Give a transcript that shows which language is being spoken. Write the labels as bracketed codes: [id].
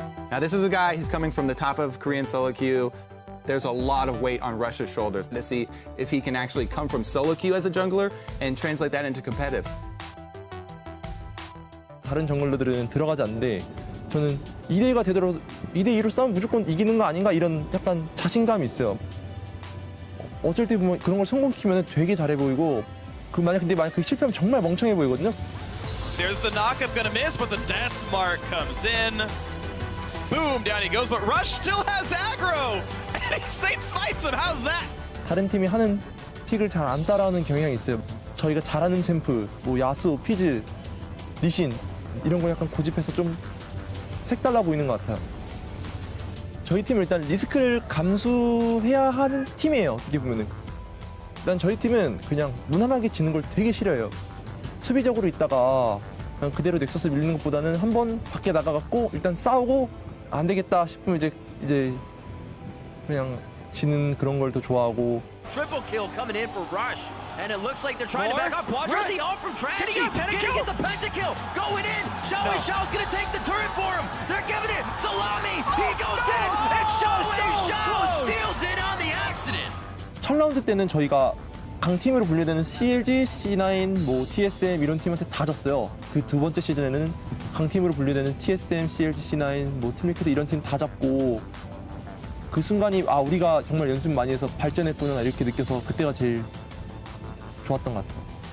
[en] Now this is a guy, he's coming from the top of Korean solo queue. There's a lot of weight on Rush's shoulders to see if he can actually come from solo queue as a jungler and translate that into competitive. [ko] 다른 정글러들은 들어가지 않는데 저는 2대2가 되더라도 2대2로 싸우면 무조건 이기는 거 아닌가 이런 약간 자신감이 있어요. 어쩔 때 보면 그런 걸 성공시키면 되게 잘해 보이고 만약 그 실패하면 정말 멍청해 보이거든요. [en] There's the knock-up gonna miss, but the death mark comes in. Boom, down he goes, but Rush still has aggro! And he Saint smites him, how's that? [ko] 다른 팀이 하는 픽을 잘 안 따라하는 경향이 있어요. 저희가 잘하는 챔프, 야수, 피즈, 리신 이런 거 약간 고집해서 좀 색달라 보이는 것 같아요. 저희 팀은 일단 리스크를 감수해야 하는 팀이에요. 어떻게 보면은. 일단 저희 팀은 그냥 무난하게 지는 걸 되게 싫어해요. 수비적으로 있다가 그냥 그대로 넥서스 밀는 것보다는 한번 밖에 나가갖고 일단 싸우고 안 되겠다 싶으면 이제 그냥 지는 그런 걸 더 좋아하고. [en] Triple kill coming in for Rush, and it looks like they're trying to back up. Where's the ult from Trashy? Can he get the pentakill? Going in. Xiao's gonna take the turret for him. They're giving it. Salami. He goes in, and Xiao steals it on the accident. [ko] 첫 라운드 때는 저희가 강팀으로 분류되는 CLG, C9, TSM 이런 팀한테 다 졌어요. 그 두 번째 시즌에는 강팀으로 분류되는 TSM, CLG, C9, 팀리크드 이런 팀 다 잡고 그 순간이 우리가 정말 연습 많이 해서 발전했구나 이렇게 느껴서 그때가 제일 좋았던 것 같아요.